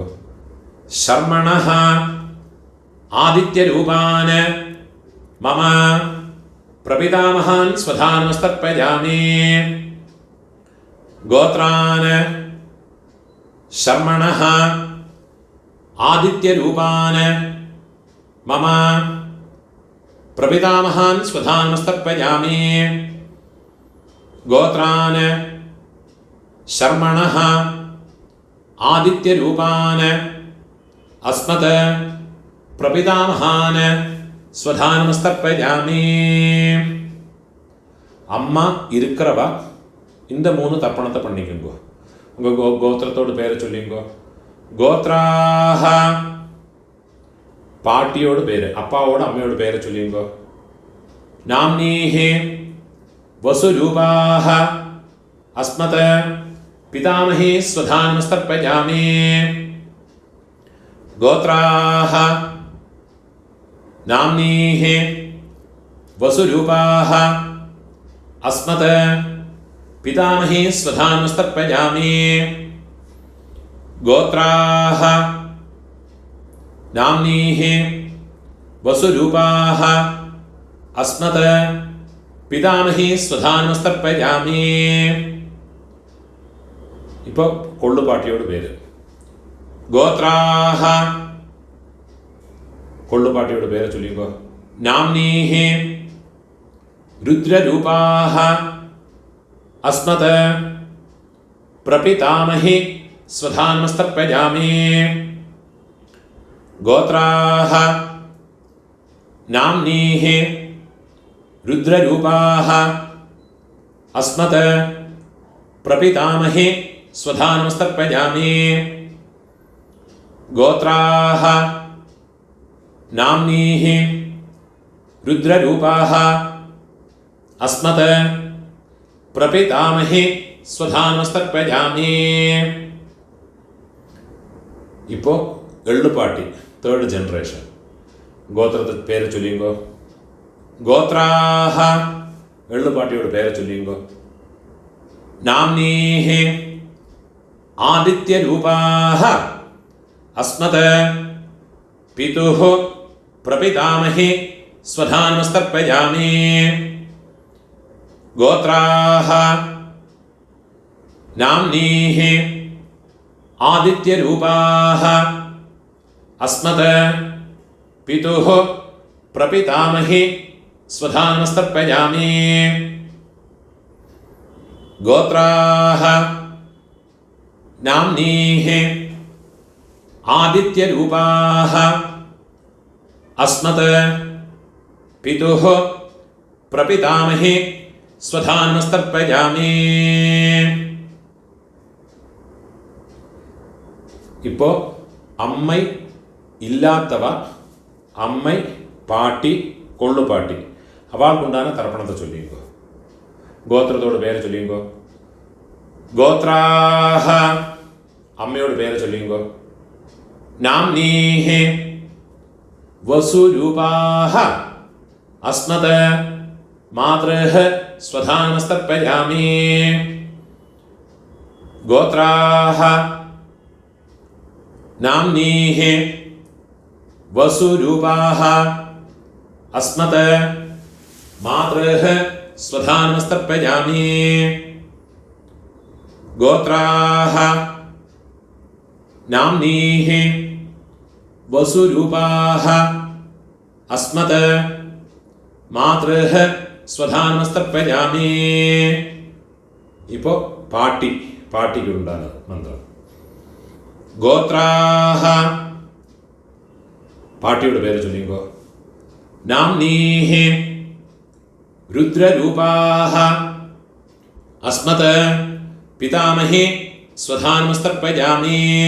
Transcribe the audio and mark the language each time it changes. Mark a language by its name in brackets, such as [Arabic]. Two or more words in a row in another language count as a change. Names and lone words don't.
[Sanskrit] சர்மணஹ ஆதித்யரூபான மம பிரபிதாமகான் ஸ்வதானமஸ்தப்பயாமி. கோத்ரான சர்மணஹ ஆதித்யரூபான மம प्रपितामहान् स्वधानमस्तर्पयामि। गोत्रान् शर्मणः आदित्यरूपान् अस्मत् प्रपितामहान् स्वधानमस्तर्पयामि. [Tamil] அம்மா இருக்கிறவா இந்த 3 தர்ப்பணத்தை பண்ணிக்கோங்க. உங்கள் கோத்திரத்தோட பேரை சொல்லிங்கோ. கோத்ராஹ பாட்டியோட பேர், அப்பாவோட அம்மையோட பேரை சொல்லிங்கோ. [Sanskrit] நாம்னீஹி வசுரூபாஹ அஸ்மத் பிதாமஹி ஸ்வதானமஸ்தர்ப்பயாமி. கோத்ராஹ நாம்னீஹி வசுரூபாஹ अस्मत् पितामही स्वधानमस्तर्पयामि. गोत्राः नाम्नीः वसुरूपाः अस्मत् पितामही स्वधानमस्तर्पयामि. [Malayalam] ഇപ്പോൾ കൊള്ളുപാട്ടിയോട് പേര്. ഗോത്രാഹ കൊള്ളുപാട്ടിയോട് പേര് ചൊല്ലിക്കോ. [Sanskrit] നാംനീഹി रुद्ररूपाः अस्मत् प्रपितामहि स्वधानमस्तर्पयामि. गोत्राः नाम्नीः रुद्ररूपाः अस्मत् प्रपितामहि स्वधानमस्तर्पयामि. गोत्राः नाम्नीः रुद्ररूपाः अस्मत् प्रपितामहि स्वधानमस्तर्पयामि. [Malayalam] ഇപ്പോൾ എള്ളുപാട്ടി 3rd ജനറേഷൻ. ഗോത്രത്തെ പേര് ചൊല്ലിങ്കോ. ഗോത്രാഹ എള്ളുപാട്ടിയോട് പേര് ചൊല്ലിങ്കോ. [Sanskrit] നാംനീഹി ആദിത്യരൂപാഹ അസ്മത് പിതുഃ പ്രപിതാമഹി സ്വധാനമസ്തർപ്പയാമി. गोत्राः नाम्नीः आदित्यरूपाः अस्मत् पितुः प्रपितामहि स्वधानमस्तर्पयामि. गोत्राः नाम्नीः आदित्यरूपाः अस्मत् पितुः प्रपितामहि സ്വധാനമസ്തർപ്പയാമി. [Malayalam] ഇപ്പോൾ അമ്മൈ ഇല്ലാത്തവ അമ്മൈ പാട്ടി കൊള്ളുപാട്ടി അവൾക്കുണ്ടാകുന്ന തർപ്പണത്തെ ചൊല്ലിക്കോ. ഗോത്രത്തോട് പേര് ചൊല്ലിക്കോ. ഗോത്രാഹ അമ്മയോട് പേര് ചൊല്ലിക്കോ. [Sanskrit] നാംനീഹി വസുരൂപാഹ അസ്മത് മാതൃഃ സ്വധാനമസ്തർപ്പയാമി. गोत्राः नाम्नीः वसुरूपाः अस्मत् मातृः स्वधानमस्तर्पयामि. गोत्राः नाम्नीः वसुरूपाः अस्मत् मातृः स्वधानमस्तर्पयामि. [Malayalam] ഇപ്പോൾ പാട്ടിക്കുണ്ടാകുന്ന മന്ത്രം. ഗോത്രാഹ പാട്ടിയുടെ പേര് ചൊല്ലിക്കോ. [Sanskrit] നാംനീഹി രുദ്രരൂപാഹ അസ്മത് പിതാമഹി സ്വധാനമസ്തർപ്പയാമി.